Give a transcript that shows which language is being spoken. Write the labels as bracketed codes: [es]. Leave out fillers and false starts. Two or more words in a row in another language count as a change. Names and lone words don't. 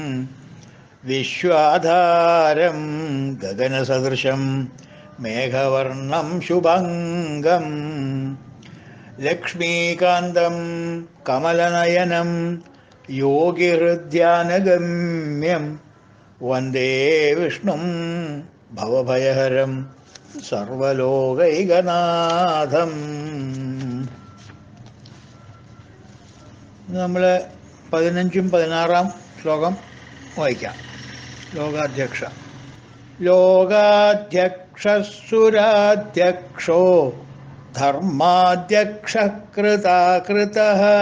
[sa] विश्वाधारं गगनसदृशं मेघवर्णं शुभङ्गं लक्ष्मीकान्तं कमलनयनं योगिहृद्यानगम्यं वन्दे विष्णुं भवभयहरं സർവലോകൈകനാഥം. [ml] നമ്മൾ 15ഉം 16 ശ്ലോകം വായിക്കാം. [sa] ലോകാധ്യക്ഷ ലോകാധ്യക്ഷസുരാധ്യക്ഷോ ധർമാധ്യക്ഷ കൃതാകൃതഃ